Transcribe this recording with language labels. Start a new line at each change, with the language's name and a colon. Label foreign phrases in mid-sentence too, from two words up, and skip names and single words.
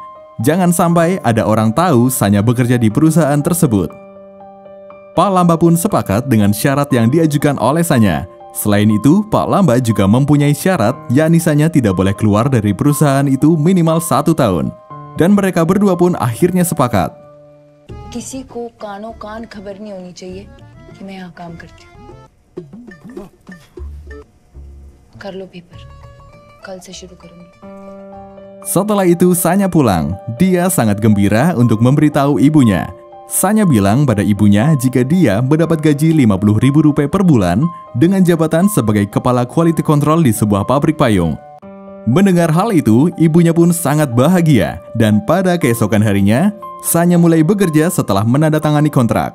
Indonesian: Jangan sampai ada orang tahu Sanya bekerja di perusahaan tersebut. Pak Lamba pun sepakat dengan syarat yang diajukan oleh Sanya. Selain itu, Pak Lamba juga mempunyai syarat yakni Sanya tidak boleh keluar dari perusahaan itu minimal 1 tahun. Dan mereka berdua pun akhirnya sepakat.
Hindi: किसी को कानों कान खबर नहीं होनी चाहिए कि मैं यहाँ काम करती हूँ। कर लो पेपर, कल से शुरू करूँगी।
Indonesian: Setelah itu Sanya pulang. Dia sangat gembira untuk memberitahu ibunya. Sanya bilang pada ibunya jika dia mendapat gaji Rp50.000 per bulan dengan jabatan sebagai kepala
English: quality control
Indonesian: di sebuah pabrik payung. Mendengar hal itu, ibunya pun sangat bahagia dan pada keesokan harinya, Sanya mulai bekerja setelah menandatangani kontrak.